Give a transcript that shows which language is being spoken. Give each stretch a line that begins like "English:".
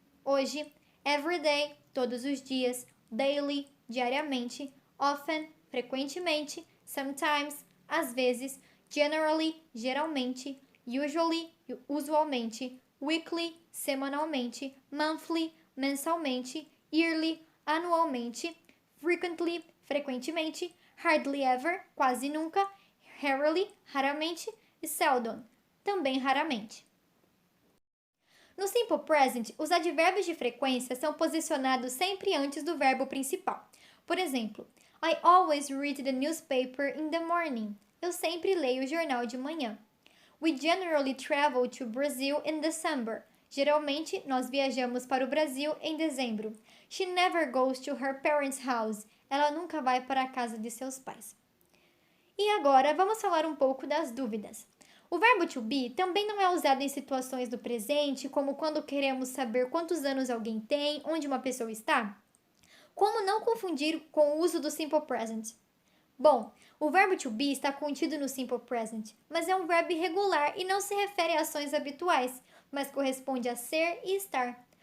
Portuguese: hoje, everyday, todos os dias, daily, diariamente, often, frequentemente, sometimes, às vezes, generally, geralmente, usually, usualmente, weekly, semanalmente, monthly, mensalmente, yearly, anualmente, frequently, frequentemente, hardly ever, quase nunca, rarely, raramente, e seldom, também raramente. No Simple Present, os advérbios de frequência são posicionados sempre antes do verbo principal. Por exemplo,
English: I always read the newspaper in the morning.
Portuguese: Eu sempre leio o jornal de manhã.
English: We generally travel to Brazil in December.
Portuguese: Geralmente, nós viajamos para o Brasil em dezembro.
English: She never goes to her parents' house.
Portuguese: Ela nunca vai para a casa de seus pais. E agora, vamos falar um pouco das dúvidas. O verbo to be também não é usado em situações do presente, como quando queremos saber quantos anos alguém tem, onde uma pessoa está. Como não confundir com o uso do Simple Present? Bom, o verbo to be está contido no Simple Present, mas é um verbo irregular e não se refere a ações habituais, mas corresponde a ser e estar.